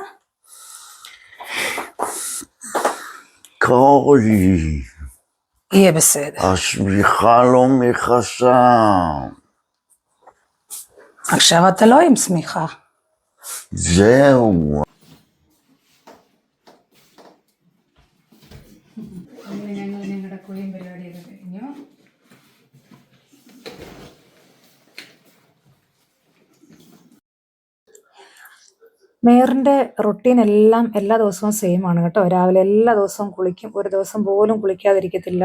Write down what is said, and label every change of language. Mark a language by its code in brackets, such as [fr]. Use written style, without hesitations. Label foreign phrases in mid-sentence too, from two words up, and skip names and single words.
[he] קר לי. יהיה בסדר. השמיכה לא מכסה. עכשיו אתה לא עם שמיכה. זהו. [ml] കുളിയും പരിപാടിയൊക്കെ കഴിഞ്ഞു. മേയറിൻ്റെ റൊട്ടീൻ എല്ലാം എല്ലാ ദിവസവും സെയിം ആണ് കേട്ടോ. രാവിലെ എല്ലാ ദിവസവും കുളിക്കും, ഒരു ദിവസം പോലും കുളിക്കാതിരിക്കത്തില്ല.